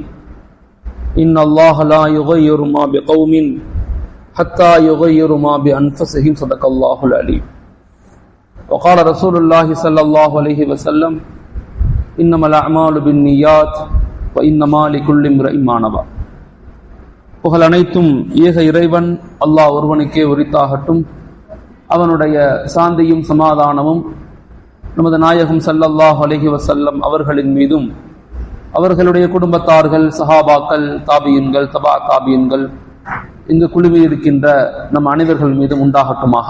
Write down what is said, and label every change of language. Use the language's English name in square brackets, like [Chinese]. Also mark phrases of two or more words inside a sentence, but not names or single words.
[Arabic] إن الله لا يغير ما بقوم حتى يغيروا ما بأنفسهم. صدق الله العليم. وقال رسول الله صلى الله عليه وسلم: إنما الأعمال بالنيات وإنما لكل امرئ ما نوى. [Tamil] புகழ் அனைத்தும் ஏக இறைவன் அல்லாஹ் ஒருவனுக்கே உரித்தாகட்டும். அவனுடைய சாந்தியும் சமாதானமும் நமது நாயகம் [Arabic] صلى الله عليه وسلم [Tamil] அவர்களின் மீதும் அவர்களுடைய குடும்பத்தார்கள், சஹாபாக்கள், தாபியின்கள், தபா தாபியின்கள், இங்கு குழுவில் இருக்கின்ற நம் அனைவர்கள் மீதும் உண்டாகட்டுமாக.